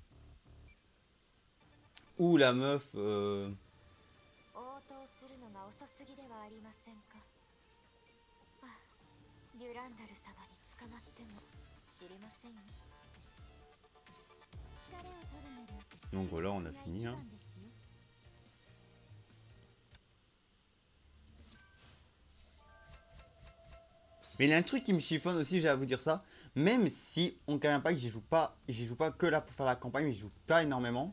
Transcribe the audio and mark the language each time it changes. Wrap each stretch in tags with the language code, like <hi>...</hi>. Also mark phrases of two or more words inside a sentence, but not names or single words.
<fr>Ou la meuf...</fr> <ja>応答するのが遅すぎではありませんか？あ、デュランダル様に捕まっても知りませんよ。疲れを取るなら</ja> <fr>Donc voilà, on a fini. Hein. Mais il y a un truc qui me chiffonne aussi, j'ai à vous dire ça. Même si on ne pas que j'y joue pas que là pour faire la campagne, mais j'y joue pas énormément.</fr>